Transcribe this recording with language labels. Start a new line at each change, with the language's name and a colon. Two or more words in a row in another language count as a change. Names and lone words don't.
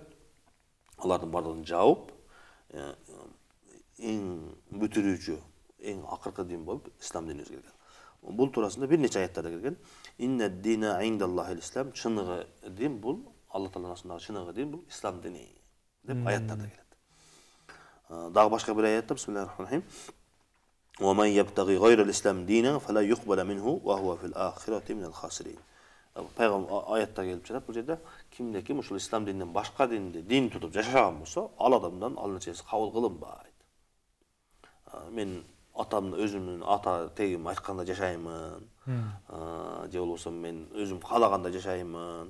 Kyrgyz: Алардын бардыгын жаап, эң бүтүрүүчү, эң акыркы дин болуп ислам динибиз келген. Бул туурасында бир нече аяттарда келген.
Arabic: إن الدين عند الله الإسلام,
Kyrgyz: чыныгы дин бул Алла Тааланын астындагы чыныгы дин бул ислам дини деп аяттарда келет. Дагы башка бир аятта
Arabic: بسم الله الرحمن الرحيم. ومن يبتغ غير الإسلام دينا فلا يقبل منه وهو في الآخرة من الخاسرين.
Kyrgyz: Пайгамбар аятта келип жатат бул жерде, кимде ким ушул ислам дининен башка динди дин тутуп жашаган болсо, ал адамдан ал нерсеси кабыл кылынбайт. Мен атамды өзүмдүн ата тегим айтканда жашаймын. Же болбосо мен өзүм каалаганда жашаймын.